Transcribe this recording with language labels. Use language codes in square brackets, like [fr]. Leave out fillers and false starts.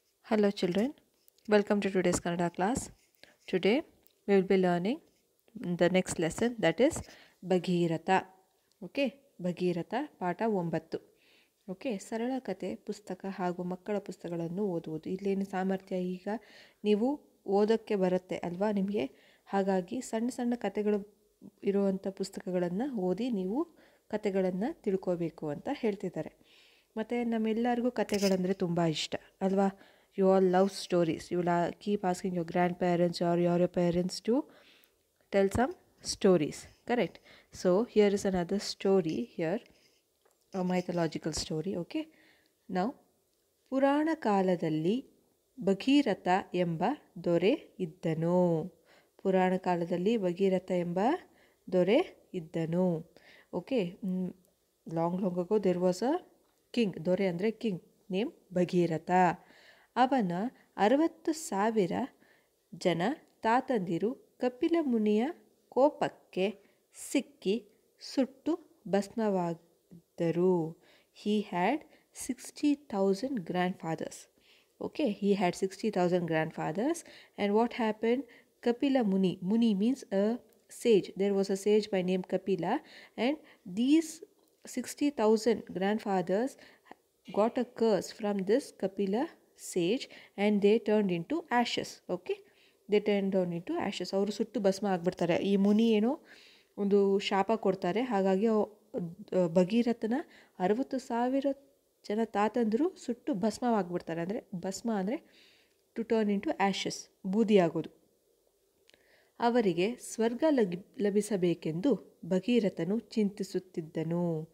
[en] Hello children, welcome to today's Kannada class. Today we will be learning the next lesson, that is Bhagirath. [kn] Okay, Bhagirath ಪಾಠ 9. Okay, ಸರಳ ಕತೆ ಪುಸ್ತಕ ಹಾಗೂ ಮಕ್ಕಳ ಪುಸ್ತಕಗಳನ್ನು ಓದುವುದು. ಇಲ್ಲೇನು ಸಾಮರ್ಥ್ಯ, ಈಗ ನೀವು ಓದೋಕ್ಕೆ ಬರುತ್ತೆ ಅಲ್ವಾ ನಿಮಗೆ, ಹಾಗಾಗಿ ಸಣ್ಣ ಸಣ್ಣ ಕತೆಗಳು ಇರುವಂಥ ಪುಸ್ತಕಗಳನ್ನು ಓದಿ ನೀವು ಕತೆಗಳನ್ನು ತಿಳ್ಕೋಬೇಕು ಅಂತ ಹೇಳ್ತಿದ್ದಾರೆ. ಮತ್ತು ನಮ್ಮೆಲ್ಲರಿಗೂ ಕತೆಗಳಂದರೆ ತುಂಬ ಇಷ್ಟ ಅಲ್ವಾ. [en] You all love stories. You will keep asking your grandparents or your parents to tell some stories, correct? So here is another story here, a mythological story. [kn] Okay, now ಪುರಾಣ ಕಾಲದಲ್ಲಿ ಭಗೀರಥ ಎಂಬ ದೊರೆ ಇದ್ದನು. ಪುರಾಣ ಕಾಲದಲ್ಲಿ ಭಗೀರಥ ಎಂಬ ದೊರೆ ಇದ್ದನು. [en] Okay, long ago there was a king. [kn] ದೊರೆ ಅಂದರೆ ಕಿಂಗ್, ನೇಮ್ ಭಗೀರಥ. ಅವನ 60,000 ಜನ ತಾತಂದಿರು ಕಪಿಲ ಮುನಿಯ ಕೋಪಕ್ಕೆ ಸಿಕ್ಕಿ ಸುಟ್ಟು ಭಸ್ಮವಾಗಿದ್ದರು. [en] He had 60,000 grandfathers. Okay, he had 60,000 grandfathers. And what happened? Kapila Muni. Muni means a sage. There was a sage by name Kapila, and these 60,000 grandfathers got a curse from this Kapila sage, and they turned into ashes. Okay, they turned down into ashes. [kn] ಅವರು ಸುಟ್ಟು ಭಸ್ಮ ಆಗಿಬಿಡ್ತಾರೆ. ಈ ಮುನಿ ಏನೋ ಒಂದು ಶಾಪ ಕೊಡ್ತಾರೆ, ಹಾಗಾಗಿ ಭಗೀರಥನ 60,000 ಜನ ತಾತಂದರು ಸುಟ್ಟು ಭಸ್ಮವಾಗಿಬಿಡ್ತಾರೆ. ಅಂದರೆ ಭಸ್ಮ ಅಂದರೆ [en] to turn into ashes, [kn] ಬೂದಿ ಆಗೋದು. ಅವರಿಗೆ ಸ್ವರ್ಗ ಲಭಿಸಬೇಕೆಂದು ಭಗೀರಥನು ಚಿಂತಿಸುತ್ತಿದ್ದನು.